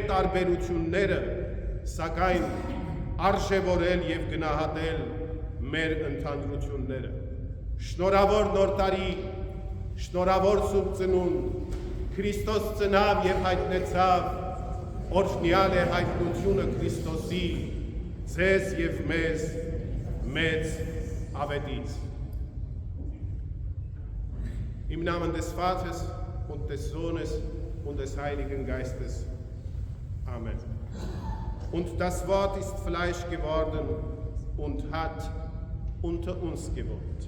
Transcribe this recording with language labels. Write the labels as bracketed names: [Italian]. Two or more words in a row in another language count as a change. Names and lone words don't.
[Armenian] տարբերությունները, սակայն արժևորել եւ գնահատել մեր ընդհանրությունները։ Շնորհավոր նոր տարի, շնորհավոր Սուրբ Ծնունդ, Քրիստոս ծնավ եւ հայտնեցավ, օրհնյալ է հայտնությունը Քրիստոսի, ձեզ եւ մեզ մեծ ավետից։ [German] Im Namen des Vaters und des Sohnes und des Heiligen Geistes. Amen. Und das Wort ist Fleisch geworden und hat unter uns gewohnt.